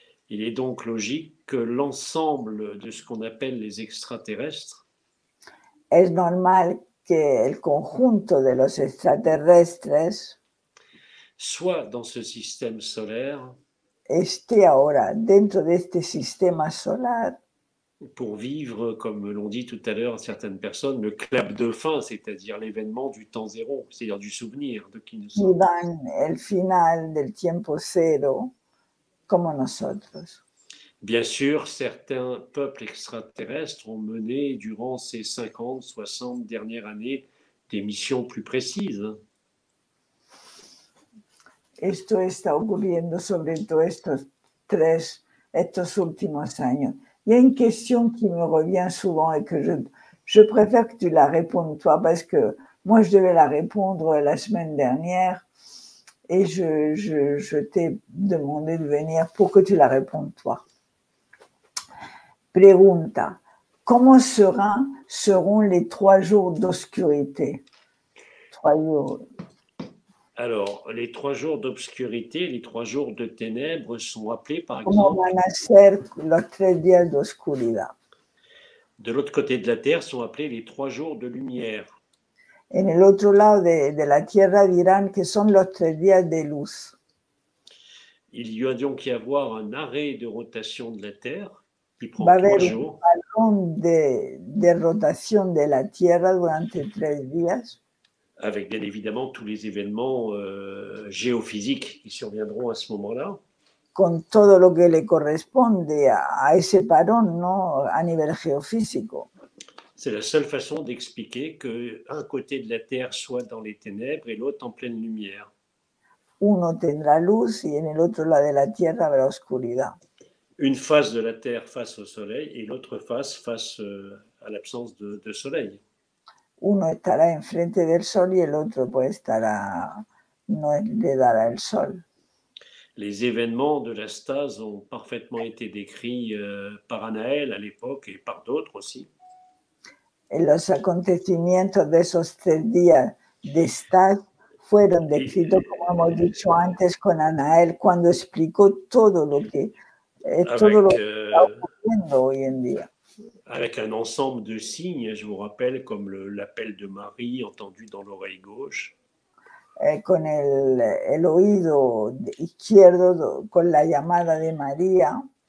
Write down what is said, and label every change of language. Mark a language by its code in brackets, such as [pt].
[fr] Il est donc logique que l'ensemble de ce qu'on appelle les extraterrestres [es] Es normal que el conjunto de los extraterrestres [fr] soit dans ce système solaire [es] esté ahora dentro de este sistema solar [fr] pour vivre, comme l'ont dit tout à l'heure certaines personnes, le clap de fin, c'est-à-dire l'événement du temps zéro, c'est-à-dire du souvenir de qui nous [es] y [fr] sommes. [es] dan el final del tiempo cero como nosotros. [fr] Bien sûr, certains peuples extraterrestres ont mené durant ces 50, 60 dernières années des missions plus précises. [es] Esto está ocurriendo sobre todo estos últimos años. [fr] Il y a une question qui me revient souvent et que je préfère que tu la répondes toi parce que moi je devais la répondre la semaine dernière et je t'ai demandé de venir pour que tu la répondes toi. [es] Pregunta, ¿cómo [fr] seront les 3 jours d'obscurité? 3 jours. Alors, les 3 jours d'obscurité, les 3 jours de ténèbres sont appelés, par [es] ¿Cómo [fr] exemple, [es] van a ser los 3 días de oscuridad? [fr] de l'autre côté de la Terre, sont appelés les 3 jours de lumière. [es] En el otro lado de la Tierra dirán que son los 3 días de luz. [fr] Il y a donc y avoir un arrêt de rotation de la Terre qui prend [es] Va a [fr] 3 [es] haber un [fr] jours, [es] parón de rotación de la Tierra durante 3 días, [fr] avec bien évidemment tous les événements géophysiques qui surviendront à ce moment-là. [es] con todo lo que le corresponde a ese parón, ¿no? A nivel geofísico. [fr] C'est la seule façon d'expliquer qu'un côté de la Terre soit dans les ténèbres et l'autre en pleine lumière. [es] Uno tendrá luz y en el otro lado de la Tierra habrá oscuridad. [fr] Une face de la Terre face au Soleil et l'autre face à l'absence de Soleil. [es] Uno estará enfrente del sol y el otro pues no le dará el sol. [fr] Les événements de la stase ont parfaitement été décrits par Anaël à l'époque et par d'autres aussi. [es] Los acontecimientos de esos 3 días de estado fueron descritos, como hemos dicho antes, con Anael, cuando explicó todo lo que está ocurriendo hoy en día. [fr] Avec un ensemble de signes, je vous rappelle, comme l'appel de Marie entendu dans l'oreille gauche. [es] Con el oído izquierdo, con la llamada de María.